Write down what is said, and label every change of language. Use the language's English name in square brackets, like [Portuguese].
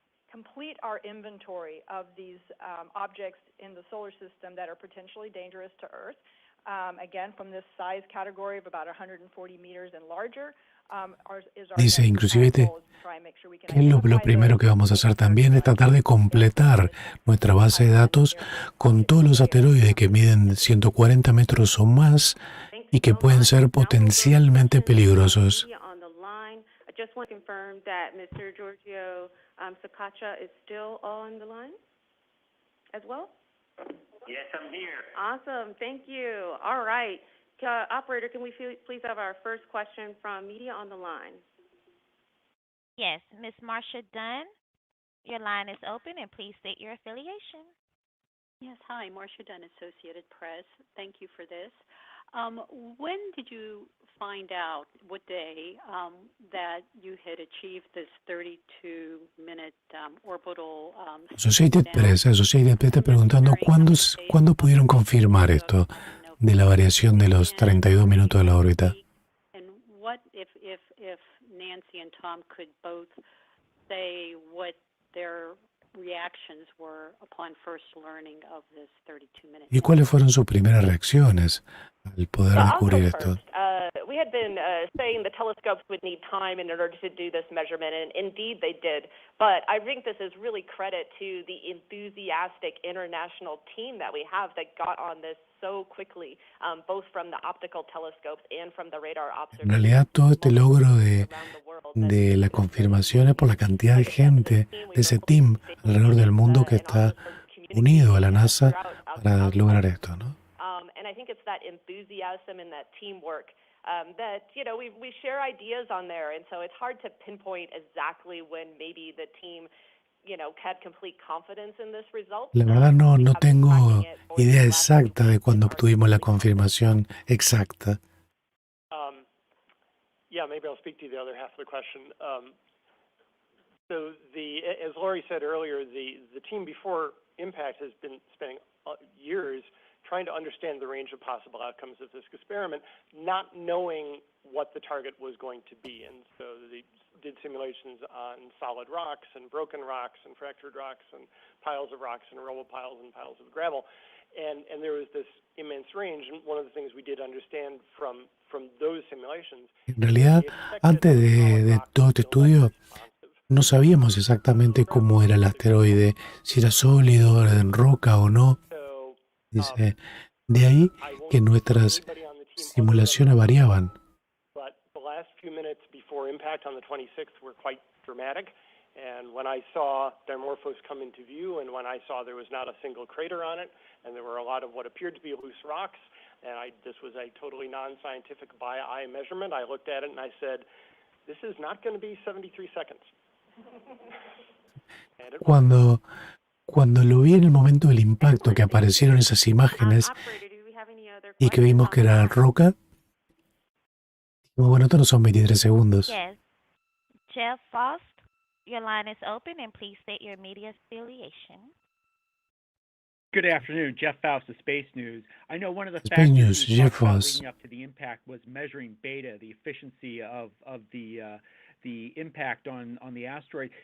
[English] Complete our inventory of these objects in the solar system that are potentially dangerous to Earth. Again, from this size category of about 140 meters and larger. [Spanish] Dice, inclusive, ¿qué es lo primero que vamos a hacer también? Es tratar de completar nuestra base de datos con todos los asteroides que miden 140 metros o más y que pueden ser potencialmente peligrosos. [English] Just want to confirm that Mr. Giorgio Saccoccia is still on the line as well? Yes, I'm here. Awesome. Thank you. All right. Operator, can we please have our first question from media on the line? Yes, Ms. Marcia Dunn, your line is open, and please state your affiliation. Yes, hi, Marcia Dunn, Associated Press. Thank you for this. When did you find out, what day, that you had achieved this 32-minute orbital? [Spanish] Associated Press está preguntando ¿cuándo pudieron confirmar esto de la variación de los 32 minutos de la órbita? [English] And what if Nancy and Tom could both say what their reactions were upon first learning of this 32 minutes? [Spanish] ¿Y cuáles fueron sus primeras reacciones al poder descubrir esto? [English] We had been saying the telescopes would need time in order to do this measurement, and indeed they did. But I think this is really credit to the enthusiastic international team that we have that got on this so quickly, both from the optical telescopes and from the radar observations. [Spanish] En realidad, todo este logro de la confirmación es por la cantidad de gente de ese team alrededor del mundo que está unido a la NASA para lograr esto, ¿no? [English] And I think it's that enthusiasm and that teamwork that, we share ideas on there. And so it's hard to pinpoint exactly when maybe the team, had complete confidence in this result. [Spanish] La verdad no tengo idea exacta de cuándo obtuvimos la confirmación exacta. [English] Yeah, maybe I'll speak to the other half of the question. So as Lori said earlier, the team before Impact has been spending years trying to understand the range of possible outcomes of this experiment, not knowing what the target was going to be. And so they did simulations on solid rocks and broken rocks and fractured rocks and piles of rocks and rubble piles and piles of gravel. And there was this immense range. And one of the things we did understand from those simulations. [Spanish] En realidad, antes de todo este estudio, no sabíamos exactamente cómo era el asteroide, si era sólido, era en roca o no. Dice, de ahí que nuestras simulaciones variaban. [English] But the last few minutes before impact on the 26th were quite dramatic. And when I saw Dimorphos come into view, and when I saw there was not a single crater on it, and there were a lot of what appeared to be loose rocks, and this was a totally non-scientific by-eye measurement, I looked at it and I said, this is not going to be 73 seconds. [Spanish] Cuando lo vi en el momento del impacto, que aparecieron esas imágenes y que vimos que era roca, dijimos, bueno, esto no son 23 segundos. [English] Yes. Jeff Faust, your line is open, and please state your media affiliation. Good afternoon, Jeff Faust of Space News. I know one of the Space factors News, Jeff Faust. leading up to the impact was measuring beta, the efficiency of the impact on the asteroid.